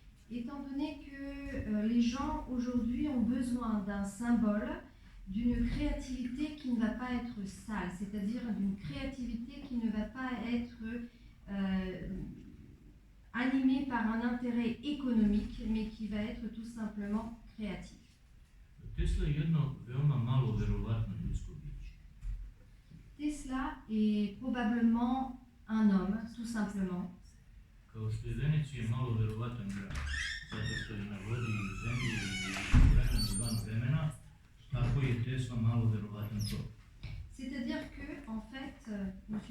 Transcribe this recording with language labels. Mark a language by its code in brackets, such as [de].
[fr] étant donné que les gens aujourd'hui ont besoin d'un symbole, d'une créativité qui ne va pas être sale, c'est-à-dire d'une créativité qui ne va pas être animé par un intérêt économique, mais qui va être tout simplement créatif. [sr] Tesla je jedno veoma malo verovatno ljudsko biće. [fr] Tesla est probablement un homme, tout simplement. [sr] Kao što je Venecija malo verovatan grad, zato što je na vodi i zemlji i vremenu van vremena, tako je Tesla malo verovatan čovjek. [fr] C'est-à-dire que, en fait, M.